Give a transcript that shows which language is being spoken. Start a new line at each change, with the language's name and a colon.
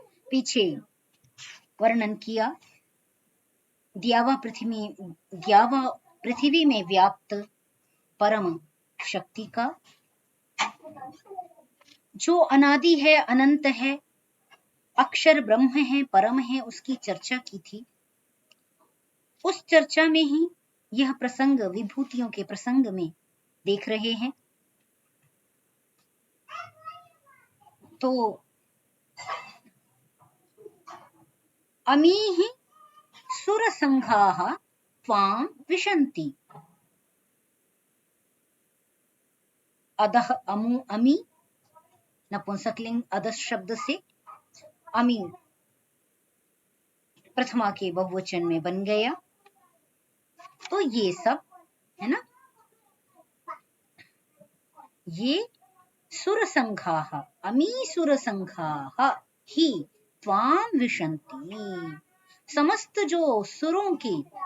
Hindi: पीछे वर्णन किया द्यावा पृथ्वी में व्याप्त परम शक्ति का, जो अनादि है, अनंत है, अक्षर ब्रह्म है, परम है, उसकी चर्चा की थी। उस चर्चा में ही यह प्रसंग विभूतियों के प्रसंग में देख रहे हैं।
Sanskrit: तो अमीहि सुरसङ्घाः त्वां विशन्ति।
Hindi: अदः अमु अमी नपुंसकलिंग अदस शब्द से अमी प्रथमा के बहुवचन में बन गया। तो ये सब है ना, ये सुरसङ्घाः, अमी सुरसङ्घाः ही
Sanskrit: त्वां विशन्ति,
Hindi: समस्त जो सुरों के,